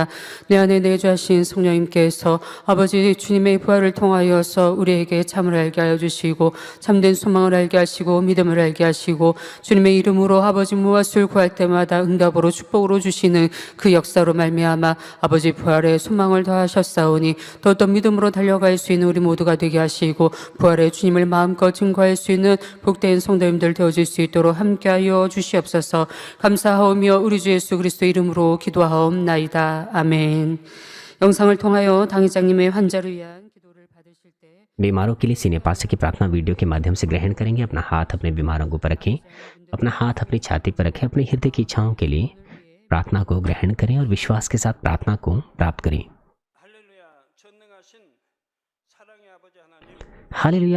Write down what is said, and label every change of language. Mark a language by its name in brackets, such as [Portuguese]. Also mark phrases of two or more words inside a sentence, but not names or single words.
[Korean] 내 안에 내주하신 성령님께서 아버지 주님의 부활을 통하여서 우리에게 참을 알게 하여 주시고 참된 소망을 알게 하시고 믿음을 알게 하시고 주님의 이름으로 아버지 무엇을 구할 때마다 응답으로 축복으로 주시는 그 역사로 말미암아 아버지 부활의 소망을 더하셨사오니 더욱더 믿음으로 달려갈 수 있는 우리 모두가 되게 하시고 부활의 주님을 마음껏 증거할 수 있는 복된 성도님들 되어줄 수 있도록 함께하여 주시옵소서. 감사하오며 우리 주 예수 그리스도 이름으로 기도하옵나이다. 아멘. 영상을 통하여 당회장님의 환자를 위한 기도를 받으실 때 [Hindi] बीमारों के लिए सीनियर पास्टर की प्रार्थना वीडियो के माध्यम से ग्रहण करेंगे। अपना हाथ अपने बीमारों को पर रखें, अपना हाथ अपनी छाती पर रखें, अपने हृदय की इच्छाओं के लिए प्रार्थना को ग्रहण करें और विश्वास के साथ प्रार्थना को प्राप्त करें। हालेलुया।